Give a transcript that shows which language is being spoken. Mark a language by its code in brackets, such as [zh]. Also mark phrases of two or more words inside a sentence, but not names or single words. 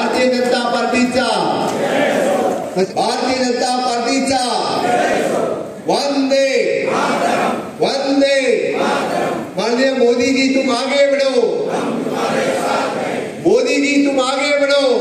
[kok] भारतीय जनता पार्टीचा, भारतीय जनता पार्टीचा वंदे वंदे। [hi] माननीय मोदी जी तुम आगे बढ़ो, मोदी जी तुम आगे बढ़ो।